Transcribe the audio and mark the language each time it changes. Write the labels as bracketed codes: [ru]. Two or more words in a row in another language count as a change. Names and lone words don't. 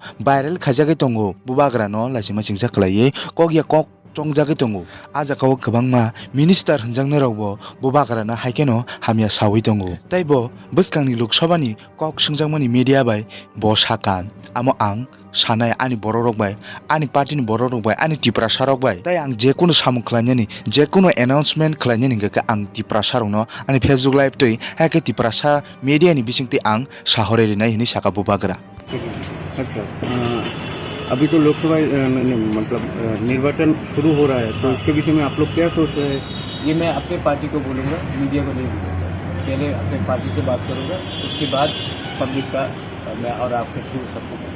[trp] viral khaijagui tongo buwagra no lasima chingja khlaiye kokya kok tongjagui tongo ajakao kwbangma minister hwnjangnai rokbo buwagra na haikeno hamya sawi tongo taibo bwskangni Lok Sabhani kok swngjagmani media bai bo saka amo ang sanai ani borok bai ani party ni borok bai ani tipra sarok bai tai ang je kono samung khlainani je kono announcement khlainani ga ang tipra sarok no ani Facebook live toi hake tipra sa media ni bisingti ang sahore rinai hini saka bubagra। [hi] अच्छा अभी तो लोकसभा मतलब निर्वाचन शुरू हो रहा है तो इसके विषय में आप लोग क्या सोच रहे हैं? ये मैं अपने पार्टी को बोलूँगा, मीडिया को नहीं बोलूँगा। पहले अपने पार्टी से बात करूँगा, उसके बाद पब्लिक का मैं और आपके थ्रू सबको।